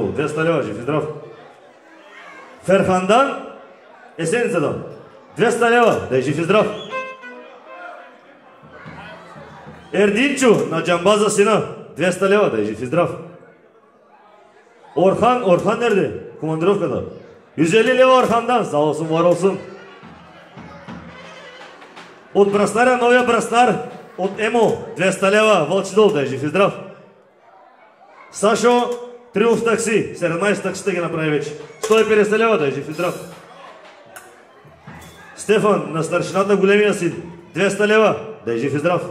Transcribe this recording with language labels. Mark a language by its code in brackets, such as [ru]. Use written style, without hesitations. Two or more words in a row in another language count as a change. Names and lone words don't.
[bg] 200 лева, жив и здрав. Ферхандан, Есеницата. 200 лева, да е жив и здрав. Ердинчо на Джамбаза сина. 200 лева, да е жив и здрав. Орхан nerede? Командировката. 150 лева Орхандан, [tr] сağ olsun, var olsun. [bg] От Браснара, новия Браснар, от Емо, 200 лева, Вълчи дол, да е жив и здрав. Сашо, Триумф такси, 17 таксита ги направи вече. 150 лева, да е жив и здрав. Стефан, на старшината големия син, 200 лева, да е жив и здрав.